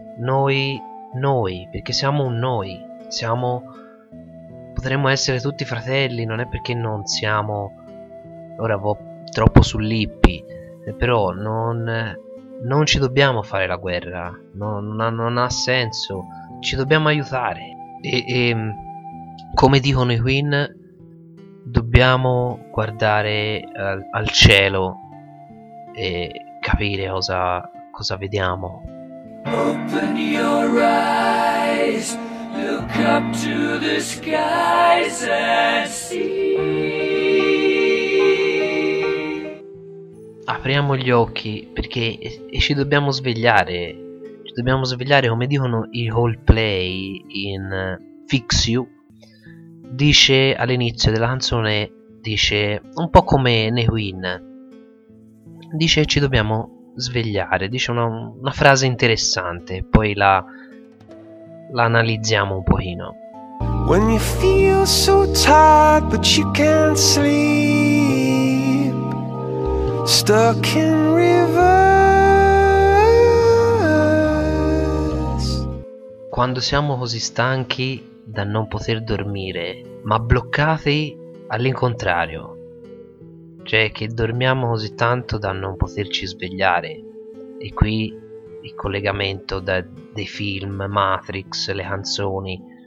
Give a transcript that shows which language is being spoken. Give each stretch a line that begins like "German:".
Italian: Noi, perché siamo un noi, siamo, potremmo essere tutti fratelli, non è perché non siamo, ora vo troppo sull'ippi, però non ci dobbiamo fare la guerra, non ha senso, ci dobbiamo aiutare. E come dicono i Queen, dobbiamo guardare al cielo e capire cosa vediamo.
English: Open your eyes, look up to the skies and see.
Italian: Apriamo gli occhi, perché ci dobbiamo svegliare. Ci dobbiamo svegliare, come dicono i Coldplay in Fix You. Dice all'inizio della canzone, dice un po' come nei Queen. Dice: ci dobbiamo svegliare, dice una frase interessante, poi la analizziamo un pochino.
English: When you feel so tired but you can't sleep, stuck in reverse.
Italian: Quando siamo così stanchi da non poter dormire, ma bloccati all'incontrario. Cioè, che dormiamo così tanto da non poterci svegliare. E qui il collegamento dei film, Matrix, le canzoni.